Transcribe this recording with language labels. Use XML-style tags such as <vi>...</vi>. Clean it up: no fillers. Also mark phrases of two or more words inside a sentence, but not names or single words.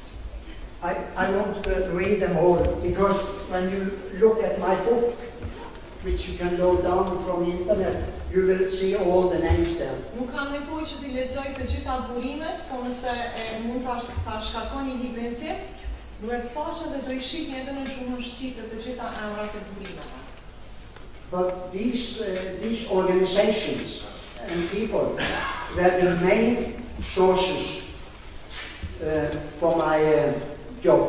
<en>I want to read them all, because when you look at my book, which you can load down from the internet, you will see all the names there.</en> <sq>Nuk kam nevojë që t'i lexoj të gjitha burimet, po nëse mund ta shkarkoni librin tim, duhet faqen dhe do I shihni edhe në shumën shqipe të gjitha emrat e burimeve.</sq> <en>But these organizations and people were the main sources for my job.</en>